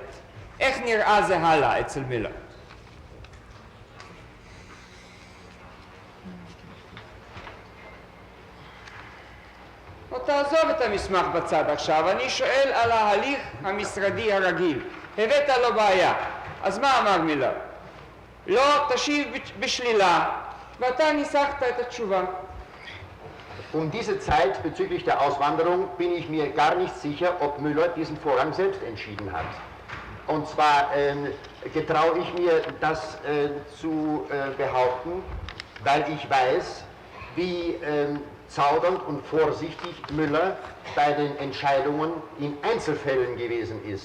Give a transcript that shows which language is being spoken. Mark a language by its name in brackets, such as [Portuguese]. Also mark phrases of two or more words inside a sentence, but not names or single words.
[Hebrew] איך נראה זה הלאה אצל מילר? תעזוב את המסמך בצד עכשיו, אני שואל על ההליך המשרדי הרגיל. הבאת לו בעיה, אז מה אמר מילר? לא, תשיב בשלילה, ואתה ניסחת את התשובה. [German] Um diese Zeit bezüglich der Auswanderung bin ich mir gar nicht sicher, ob Müller diesen Vorgang selbst entschieden hat. Und zwar getraue ich mir das zu behaupten, weil ich weiß, wie zaudernd und vorsichtig Müller bei den Entscheidungen in Einzelfällen gewesen ist.